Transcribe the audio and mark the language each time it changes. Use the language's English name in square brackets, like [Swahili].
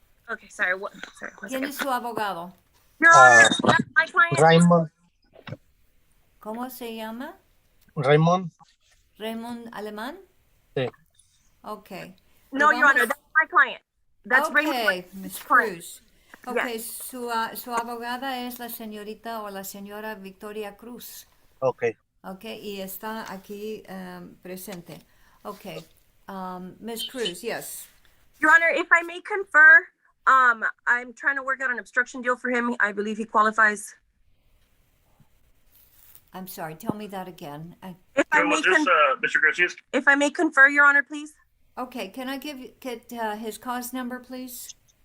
[English] Okay, sorry. Sorry. [Spanish] ¿Quién es su abogado? [English] Your Honor, that's my client. Raymond. [Spanish] ¿Cómo se llama? Raymond. Raymond Alemán? Sí. [English] Okay. No, Your Honor, that's my client. That's okay, Ms. Cruz. Okay, Yes. [Spanish] su abogada es la señorita o la señora Victoria Cruz. [English] Okay. [Spanish] Okay, y está aquí presente. [English] Okay, Ms. Cruz, yes. Your Honor, if I may confer, I'm trying to work out an obstruction deal for him. I believe he qualifies. I'm sorry, tell me that again. If I may Mr. Garcia? If I may confer, Your Honor, please. Okay, can I get his cause number, please?